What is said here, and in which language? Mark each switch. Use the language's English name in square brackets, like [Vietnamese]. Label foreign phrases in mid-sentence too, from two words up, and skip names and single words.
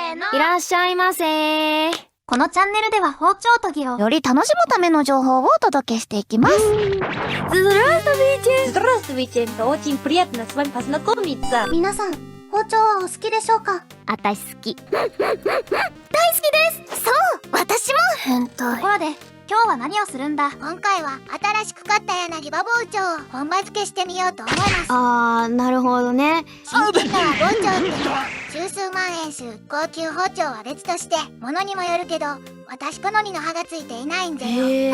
[Japanese] いらっしゃいませ。このチャンネルでは包丁研ぎをより楽しむための情報をお届けしていきます。 [Russian] Здравствуйте, очень приятно с вами познакомиться. [Japanese] 皆さん、包丁はお好きでしょうか？あたし好き。大好きです。そう、私も。変態。ところで、今日は何をするんだ？今回は新しく買った柳刃包丁を本場付けしてみようと思います。なるほどね。新品のは包丁ってのは十数万円する高級包丁は別として、物にもよるけど私好みの刃がついていないんぜよ。